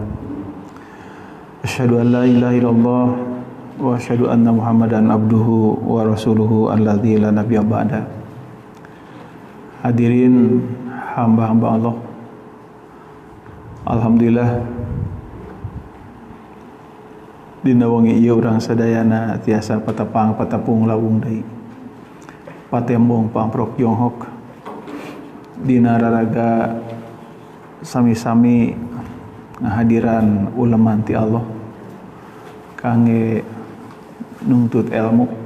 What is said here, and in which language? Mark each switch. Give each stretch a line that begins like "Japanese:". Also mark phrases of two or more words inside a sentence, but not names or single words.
Arabic: أشهد أن لا إله إلا الله وأشهد أن محمدا عبده ورسوله الذي لا نبي بعده.
Sundanese: Hadirin hamba-hamba Allah, alhamdulillah dina wengi ieu urang sadayana tiasa patapang-patapung lawung deui patembong pamprok Jonghok dina raraga sami-sami ngahadiran ulama ti Allah kangge nuntut ilmu.